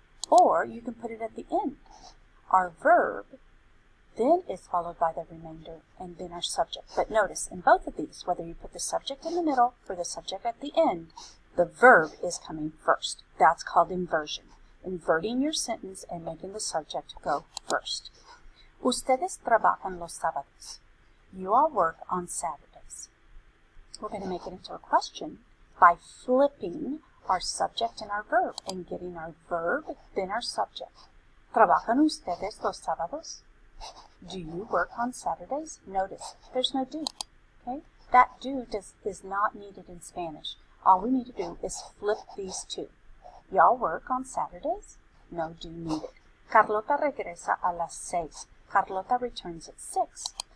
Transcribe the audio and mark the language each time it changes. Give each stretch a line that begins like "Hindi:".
English: Or you can put it at the end. Our verb then is followed by the remainder and then our subject. But notice, in both of these, whether you put the subject in the middle or the subject at the end, the verb is coming first. That's called inversion. Inverting your sentence and making the subject go first.
Spanish: Ustedes trabajan los sábados.
English: You all work on Saturdays. We're going to make it into a question by flipping our subject and our verb and getting our verb, then our subject.
Spanish: ¿Trabajan ustedes los sábados?
English: Do you work on Saturdays? Notice, there's no do. Okay? That do is not needed in Spanish. All we need to do is flip these two. Y'all work on Saturdays? No do needed.
Spanish: Carlota regresa a las 6.
English: Carlota returns at 6.